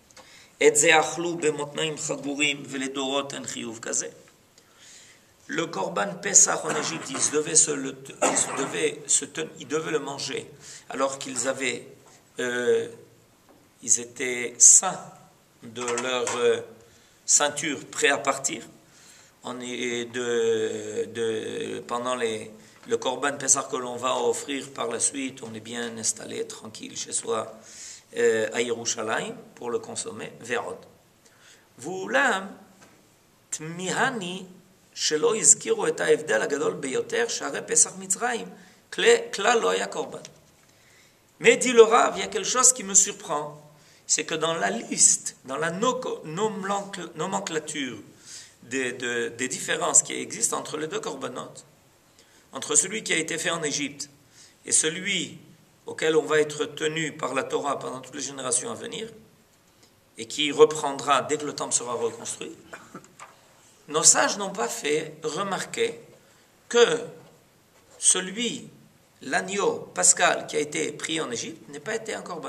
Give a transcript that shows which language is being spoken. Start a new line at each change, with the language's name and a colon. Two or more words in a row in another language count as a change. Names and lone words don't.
French: Le Korban Pessah en Égypte, ils devaient le manger alors qu'ils avaient, ils étaient sains de leur ceinture, prêts à partir. Pendant le Korban Pessah que l'on va offrir par la suite, on est bien installé, tranquille chez soi à Yerushalayim pour le consommer. Verod.
Hebrew: ואולם, תמיהני שלא הזכירו את ההבדל הגדול ביותר שהרי פסח מצרים כלל לא היה קורבן.
French: Mais dit le Rav, il y a quelque chose qui me surprend, c'est que dans la liste, dans la nomenclature des différences qui existent entre les deux corbanotes, entre celui qui a été fait en Égypte et celui auquel on va être tenu par la Torah pendant toutes les générations à venir, et qui reprendra dès que le temple sera reconstruit, nos sages n'ont pas fait remarquer que l'agneau pascal qui a été pris en Égypte, n'a pas été un korban.